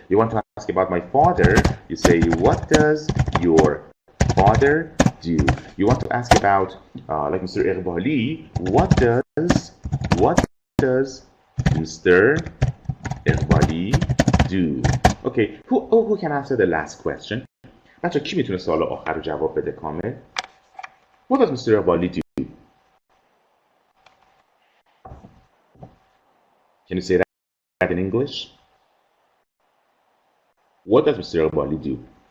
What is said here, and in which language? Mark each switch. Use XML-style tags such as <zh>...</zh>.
<en>You want to ask about my father. You say, what does your father do? You want to ask about like Mr. Iqbali. What does Mr. Iqbali do? Okay. Who can answer the last question?</en> <fa>بچه کی میتونه سوال آخر رو جواب بده کامل؟</fa> <en>What does Mr. Iqbali do? Can you say that in English? What does Mr. Iqbali do?</en>